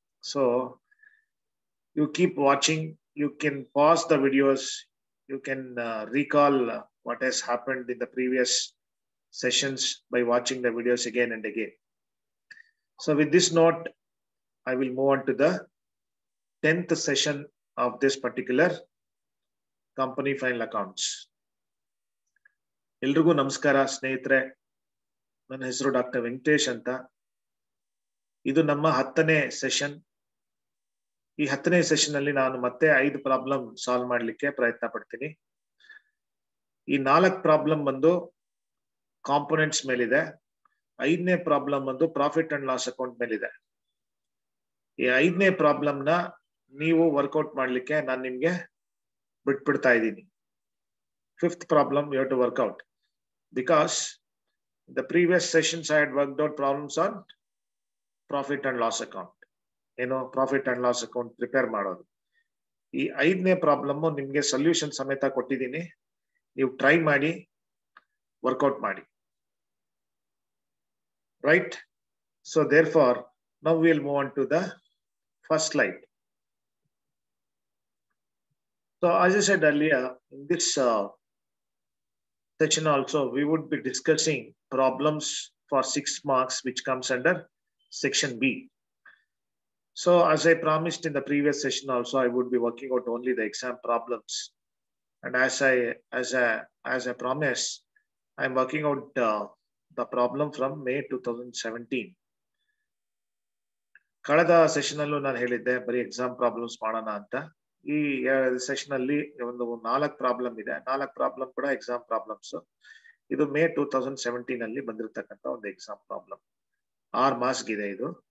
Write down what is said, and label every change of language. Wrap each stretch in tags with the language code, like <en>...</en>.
<en>So you keep watching, you can pause the videos, you can recall what has happened in the previous sessions by watching the videos again and again. So with this note, I will move on to the 10th session of this particular company final accounts.</en> <kn>ಎಲ್ರಿಗೂ ನಮಸ್ಕಾರ ಸ್ನೇಹಿತರೆ, ನನ್ನ ಹೆಸರು doctor Venkatesh ಅಂತ. ಇದು ನಮ್ಮ 10ನೇ session. ಈ 10ನೇ session ಅಲ್ಲಿ ನಾನು ಮತ್ತೆ 5 ಪ್ರಾಬ್ಲಮ್ ಸಾಲ್ವ್ ಮಾಡ್ಲಿಕ್ಕೆ ಪ್ರಯತ್ನ ಪಡ್ತೀನಿ. ಈ 4 ಪ್ರಾಬ್ಲಮ್ ಬಂದು ಕಾಂಪೋನೆಂಟ್ಸ್ ಮೇಲಿದೆ. 5ನೇ ಪ್ರಾಬ್ಲಮ್ ಬಂದು ಪ್ರಾಫಿಟ್ ಅಂಡ್ ಲಾಸ್ ಅಕೌಂಟ್ ಮೇಲಿದೆ. ಈ 5ನೇ ಪ್ರಾಬ್ಲಮ್ ನ ನೀವು ವರ್ಕೌಟ್ ಮಾಡ್ಲಿಕ್ಕೆ ನಾನು ನಿಮ್ಗೆ ಬಿಟ್ಬಿಡ್ತಾ ಇದ್ದೀನಿ.</kn> <en>5th problem you have to work out, because the previous sessions I had worked out problems on profit and loss account.</en> <kn>Profit and loss account prepare ಮಾಡೋದು. ಈ 5ನೇ ಪ್ರಾಬ್ಲಮ್ ನಿಮ್ಗೆ ಸೊಲ್ಯೂಷನ್ ಸಮೇತ ಕೊಟ್ಟಿದ್ದೀನಿ. ನೀವು ಟ್ರೈ ಮಾಡಿ, ವರ್ಕೌಟ್ ಮಾಡಿ.</kn> <en>Right? So therefore, now we will move on to the first slide. So as I said earlier, in this section also, we would be discussing problems for 6 marks, which comes under section B. So as I promised in the previous session also, I would be working out only the exam problems. And as I promised, I'm working out the problem from May 2017.</en> <kn>ಕಳೆದ session ಅಲ್ಲೂ ನಾನು ಹೇಳಿದ್ದೆ ಬರೀ exam problems ಮಾಡೋಣ ಅಂತ. ಈ session ಅಲ್ಲಿ ಒಂದು 4 ಪ್ರಾಬ್ಲಮ್ ಇದೆ. 4 ಪ್ರಾಬ್ಲಮ್ ಕೂಡ ಎಕ್ಸಾಮ್ ಪ್ರಾಬ್ಲಮ್ಸ್. ಇದು ಮೇ 2017 ಅಲ್ಲಿ ಬಂದಿರತಕ್ಕಂತ ಒಂದು ಎಕ್ಸಾಮ್ ಪ್ರಾಬ್ಲಮ್. 6 ಮಾರ್ಕ್ಸ್ ಇದೆ ಇದು.</kn>